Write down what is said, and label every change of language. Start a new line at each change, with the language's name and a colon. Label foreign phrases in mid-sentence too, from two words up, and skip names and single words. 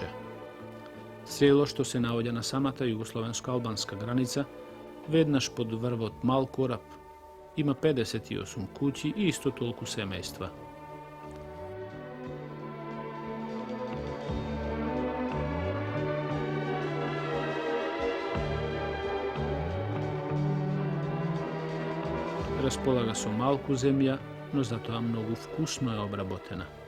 Macedonian: Село што се наоѓа на самата југословенско-албанска граница, веднаш под врвот Мал Кораб Ima 58 kući i isto toliko semejstva. Raspolaga so malku zemlja, no zato mnogo vkusno je obrabotena.